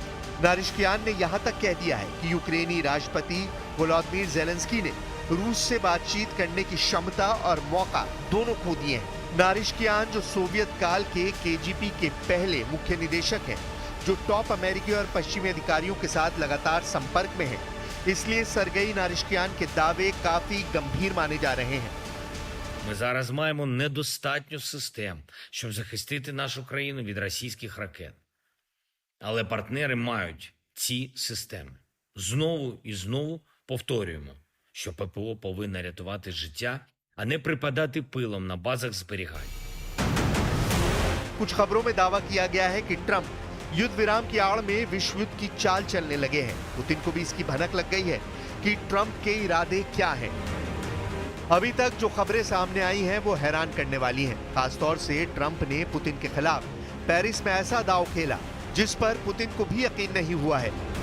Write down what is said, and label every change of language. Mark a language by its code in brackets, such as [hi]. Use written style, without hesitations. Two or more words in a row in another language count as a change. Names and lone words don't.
[hi] नारिश्कियान ने यहां तक कह दिया है कि यूक्रेनी राष्ट्रपति वोलोदिमीर ज़ेलेंस्की ने रूस से बातचीत करने की क्षमता और मौका दोनों खो दिए हैं। नारिश्कियान, जो सोवियत काल के केजीबी के पहले मुख्य निदेशक हैं, जो टॉप अमेरिकी और पश्चिमी अधिकारियों के साथ लगातार संपर्क में हैं, इसलिए सरगई नारिश्कियान के दावे काफी गंभीर माने जा रहे हैं। [uk] Ми зараз маємо недостатньо систем, щоб захистити нашу країну від російських ракет. Але партнери мають ці системи. Знову і знову повторюємо, що ППО повинна рятувати життя, а не припадати пилом на базах зберігань. [hi] कुछ खबरों में दावा किया गया है कि ट्रंप युद्ध विराम की आड़ में विश्व युद्ध की चाल चलने लगे हैं। पुतिन को भी इसकी भनक लग गई है कि ट्रंप के इरादे क्या हैं। अभी तक जो खबरें सामने आई हैं वो हैरान करने वाली हैं। खासतौर से ट्रंप ने पुतिन के खिलाफ पेरिस में ऐसा दांव खेला जिस पर पुतिन को भी यकीन नहीं हुआ है।